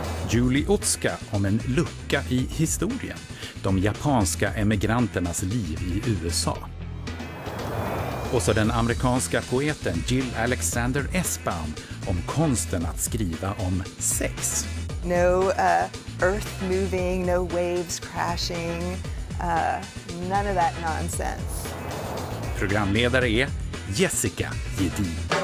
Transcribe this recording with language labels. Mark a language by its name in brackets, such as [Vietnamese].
[Swedish] Julie Otsuka om en lucka i historien. De japanska emigranternas liv i USA. Och så den amerikanska poeten Alexander Essbaum om konsten att skriva om sex. [English] No earth moving, no waves crashing, none of that nonsense. [Swedish] Programledare är Jessika Gedin.